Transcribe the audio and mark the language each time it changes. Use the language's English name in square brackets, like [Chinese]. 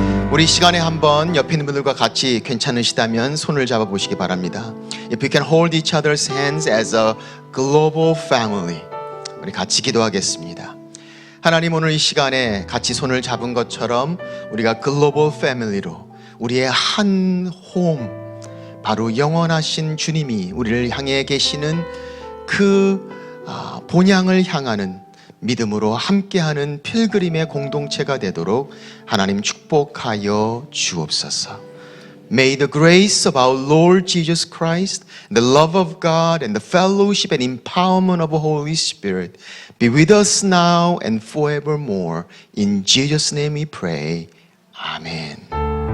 [Korean] 우리 시간에 한번 옆에 있는 분들과 같이 괜찮으시다면 손을 잡아 보시기 바랍니다. [English] If you can hold each other's hands as a global family. [Korean] 우리 같이 기도하겠습니다. 하나님, 오늘 이 시간에 같이 손을 잡은 것처럼 우리가 글로벌 패밀리로 우리의 한 홈, 바로 영원하신 주님이 우리를 향해 계시는 그 본향을 향하는 믿음으로 함께하는 필그림의 공동체가 되도록 하나님 축복하여 주옵소서. [English] May the grace of our Lord Jesus Christ, the love of God, and the fellowship and empowerment of the Holy Spirit be with us now and forevermore. In Jesus' name we pray. Amen.